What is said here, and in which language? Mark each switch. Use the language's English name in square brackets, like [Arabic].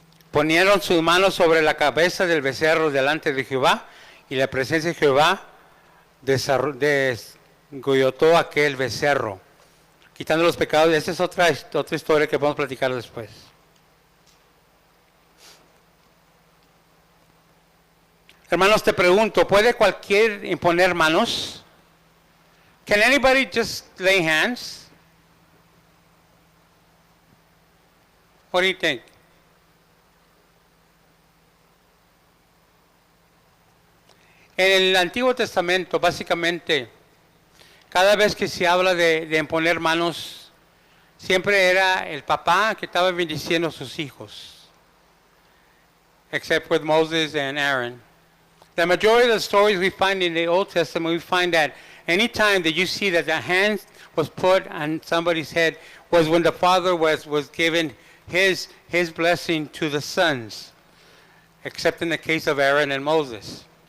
[Spanish] Ponieron sus manos sobre la cabeza del becerro delante de Jehová, y la presencia de Jehová desgollotó aquel becerro, quitando los pecados. Esta es otra historia que podemos platicar después. Hermanos, te pregunto, ¿puede cualquier imponer manos? [English] Can anybody just lay hands? What do you think? [Spanish] En el Antiguo Testamento, básicamente, cada vez que se habla de imponer manos, siempre era el papá que estaba bendiciendo a sus hijos. [English] Except with Moses and Aaron. The majority of the stories we find in the Old Testament, we find that any time that you see that the hand was put on somebody's head was when the father was given his blessing to the sons, except in the case of Aaron and Moses.